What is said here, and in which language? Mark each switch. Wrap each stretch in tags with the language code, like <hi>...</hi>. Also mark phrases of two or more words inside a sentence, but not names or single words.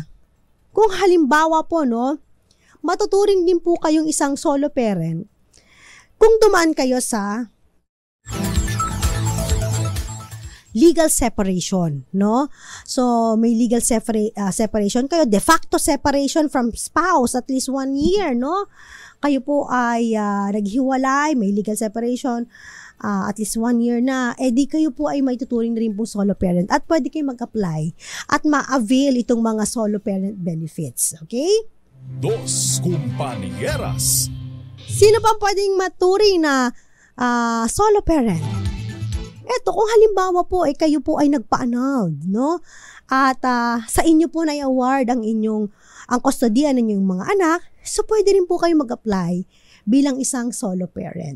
<tl>Kung halimbawa po, no, matuturing din po kayong isang</tl> <en>solo parent</en> <tl>kung dumaan kayo sa</tl> <en>legal separation,</en> <tl>no? So, may</tl> <en>legal separation</en> <tl>kayo,</tl> <en>de facto separation from spouse at least 1 year, no?</en> <tl>Kayo po ay naghiwalay, may</tl> <en>legal separation at least 1 year</en> <tl>na, di kayo po ay may tuturing na rin po</tl> <en>solo parent</en> <tl>at pwede kayo mag-apply at ma-avail itong mga</tl> <en>solo parent benefits,</en> <tl>okay? Dos Compañeras. Sino pa pwedeng maturing na</tl> <en>solo parent?</en> <tl>Eto, kung halimbawa po kayo po ay nagpa-annulled, no? At sa inyo po na i-award ang kustodiya ng inyong mga anak, so pwede rin po kayo mag-apply bilang isang</tl> <en>solo parent.</en>